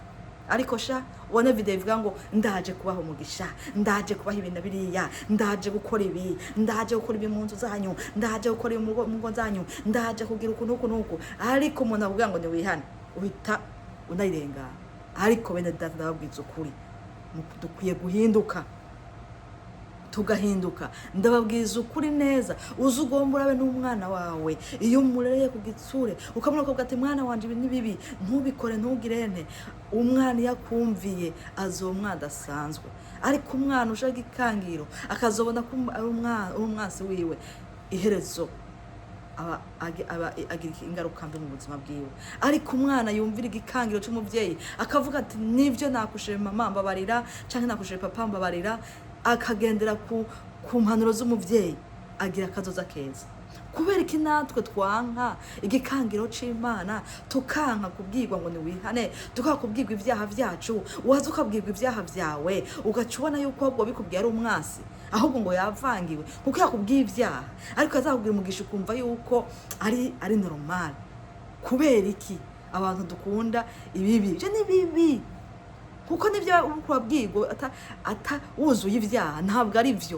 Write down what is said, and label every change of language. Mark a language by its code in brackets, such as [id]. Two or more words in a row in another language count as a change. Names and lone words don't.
[rw] Ariko sha ubone video ivuga ngo ndaje kubaho umugisha, ndaje kubaho ibintu biriya, ndaje gukora ibi, ndaje gukora ibi mu nzu zanyu, ndaje gukora ibi mu ngo zanyu, ndaje kugira ukuntu, ariko umuntu avuga ngo niwihane uhita unayirenga. Ariko bene data ndababwiza ukuri dukwiye guhinduka, tugahinduka. [rn] Ndababwiza ukuri neza, uzugombora be n'umwana wawe iyo umurereye ku gitsure ukamubwira ko ati mwana wanje ibi ni bibi ntubikore ntugirene, umwana yakumviye azomwana adasanzwe. Ariko umwana ushaka ikangiro akazobona ko ari umwansi wiwe, iherezo agira ingaruka mbi mu buzima bwiwe. Ariko umwana yumvira igikangiro cy'umubyeyi akavuga ati nivyo nakushije mama mbabarira canke nakushije papa mbabarira, akagendera ku mpanuro z'umuvyeyi, agira akazoza keza. Kubera iki natwe twanka igikangiro c'Imana, tukanka kubwirwa ngo niwihane, [rw] tukakubwirwa ibyaha byacu, waza ukabwirwa ibyaha byawe ugaca ubona yuko ahubwo bikubwiye ari umwasi, ahubwo ngo yavangiwe kuko yakubwiye ibyaha, ariko azakubwira umugisha ukumva yuko ari normal. Kubera iki abantu dukunda ibibi? Ibyo ni bibi kuko nibyo urabwirwa ata wuzuye ibyaha, ntabwo ari byo.